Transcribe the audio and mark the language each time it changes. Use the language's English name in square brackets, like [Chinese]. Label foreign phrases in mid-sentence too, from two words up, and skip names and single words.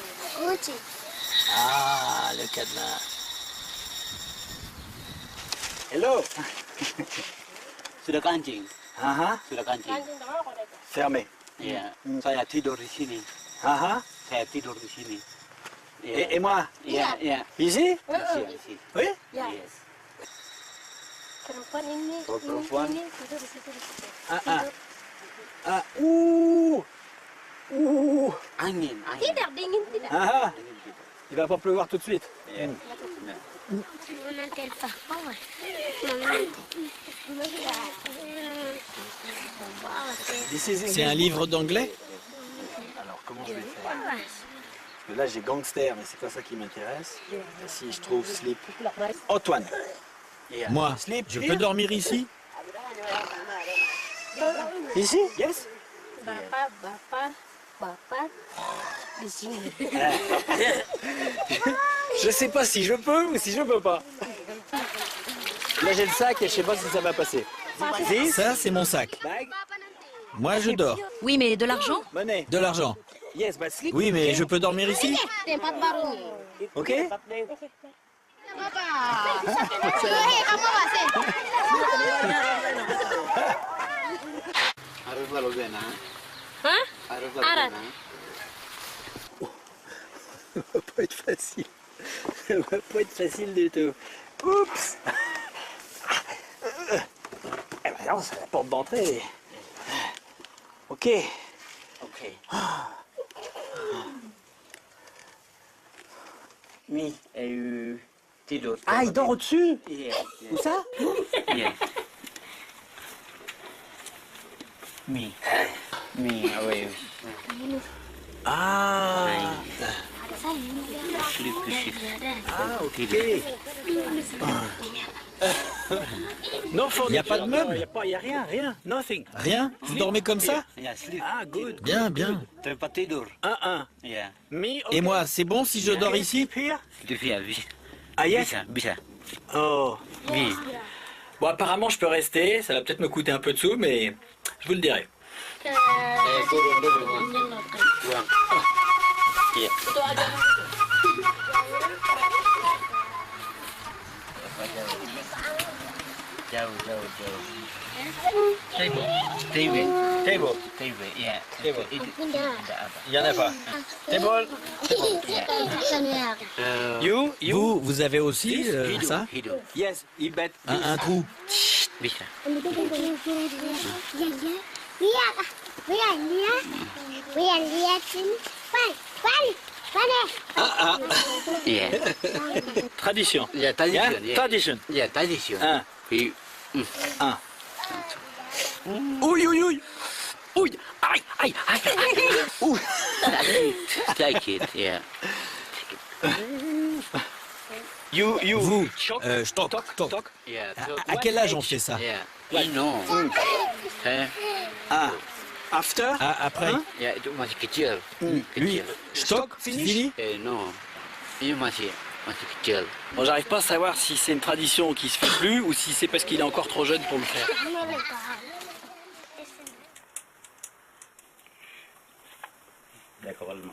[French] Ah, le cadenas. Hello. [Indonesian] Sudah kancing. Ah, Sudah kancing. [French] fermé. [Indonesian] Iya. Saya tidur di sini. Ah, Saya tidur di sini. [French] et moi? [Indonesian] Iya, iya. [French] Ici? Ici. Oui? [English] Yes. [Indonesian] Perempuan ini. Kalau perempuan. Ini tidur di situ. Ah, ah. Ah, ouh. Ouh. Angin, angin. Tidak dingin tidak. [French] Ah, il va pas pleuvoir tout de suite. [Indonesian] Iya. Nanti apa? [French] C'est un livre d'anglais? Alors, comment je vais faire? Parce que là, j'ai gangster, mais c'est pas ça qui m'intéresse. Si je trouve slip. Antoine. Moi, je peux dormir ici? Ici? [English] Yes? [Indonesian] Bapak di sini. [French] Je sais pas si je peux ou si je peux pas. Là, j'ai le sac et je sais pas si ça va passer. [English] This? [French] Ça, c'est mon sac. [English] Bag? [French] Moi, je dors. Oui, mais de l'argent? Monnaie. De l'argent. [English] Yes, but sleep. [French] Oui, mais je peux dormir ici? [Indonesian] Tempat baru nih. [English] Ok? [Indonesian] Kamu masih. Harus lalu Zena. Hah? Harus lalu Arat. Zena. [French] Ça va pas être facile. Ça va pas être facile du tout. Oups! Eh ben non, c'est la porte d'entrée. [English] Ok. [Indonesian] Ok. Mi, tidur. [French] Ah, il dort au-dessus? [Indonesian] Iya. [French] Où ça? [Indonesian] Iya. Mi. Mi, [English] away. Ah! [Indonesian] Sleep di situ. [French] Ah, ok. Non, Il y a pas de meubles? Il n'y a rien, rien. Nothing. Rien? Vous dormez comme ça? [Indonesian] Ya, [English] sleep. Ah, good. [French] Bien, bien. [Indonesian] Tempat tidur. [French] Un. [Indonesian] Iya. [English] Me, [French] Et moi, c'est bon si je dors ici? [English] Here? [Indonesian] Bisa, bisa. [English] Ah, yes? [Indonesian] Bisa, bisa. Oh. Mi. [French] Bon, apparemment, je peux rester. Ça va peut-être me coûter un peu de sous, mais je vous le dirai. [Indonesian] Turun dulu. Buang. Iya. Jauh. Table. Iya. [English] Table. [Indonesian] Itu ada apa? [French] Il n'y en a pas. Table. You? Vous avez aussi ça? [Indonesian] Hidup. [English] Yes, il bet. [French] Un trou? [Indonesian] Bisa. Iya. [English] Tradition. Ya, tradition. Yeah? Tradition. Ya, tradition. [French] Un. Puis, Un. Ouille. Ouille. Aïe. Ouh. [English] like it, yeah. You. [French] Vous, Choc. toc. [English] Yeah. [French] À quel âge on fait ça? [Indonesian] Yeah. Non. Saya, [English] Ah. After? [French] Après? [Indonesian] ya itu masih kecil. [French] Lui, stock, c'est fini? Non. [Indonesian] Ini masih kecil. [French] Bon, j'arrive pas à savoir si c'est une tradition qui se fait plus ou si c'est parce qu'il est encore trop jeune pour le faire. D'accord,